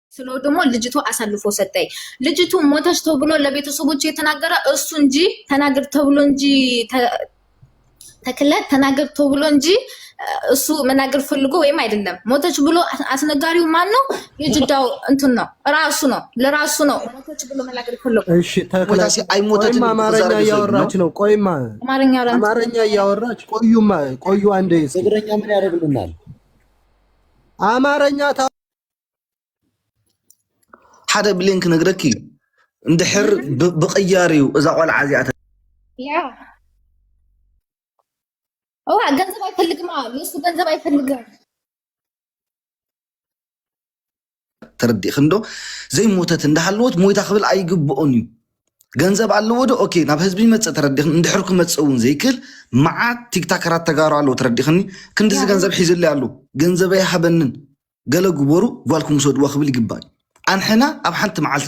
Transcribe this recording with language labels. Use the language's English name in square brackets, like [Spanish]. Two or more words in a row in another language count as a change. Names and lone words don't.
[Amharic] ስለው ደግሞ ልጅቱ አሳልፎ ሰጠኝ። ልጅቱ ሞተች ተብሎ ለቤተሰቦች የተናገረ እሱ እንጂ ተናገር ተብሎ እንጂ ተክለ ተናገር ተብሎ እንጂ እሱ መናገር ፈልጎ ወይም አይደለም። ሞተች ብሎ አስነጋሪው ማን ነው? የጅዳው እንትን ነው ራሱ ነው ለራሱ ነው ሞተች ብሎ መናገር ፈልጎ። እሺ ተክለሲ አይሞተችም። አማርኛ ያወራች ነው። ቆይማ አማርኛ ያወራች ቆዩ አንዴ ትግረኛ ምን ያደርግልናል? አማርኛ [Tigrinya] ሓደ ብሊንክ ነግረኪ እንድሕር ብቅያሪው እዛ ቆልዓ እዚኣ [Amharic] ያ ገንዘብ አይፈልግም። ለሱ ገንዘብ አይፈልግም። [Tigrinya] ተረዲእ ክንዶ ዘይሞተት እንዳሃለወት ሞይታ ክብል አይግብኦን እዩ። ገንዘብ ኣለዎ ዶ ኦኬ ናብ ህዝቢ ይመፅእ ተረዲእ እንድሕር ክመፅእ እውን ዘይክል መዓት ቲክታከራት ተጋሩ ኣለዎ ተረዲእኽኒ ክንዲዚ ገንዘብ ሒዝለ ኣሎ ገንዘብ ኣይሃበንን ገለ ግበሩ ጓልኩም ሰድዋ ክብል ይግባእ። አንሕና ኣብ ሓንቲ መዓልቲ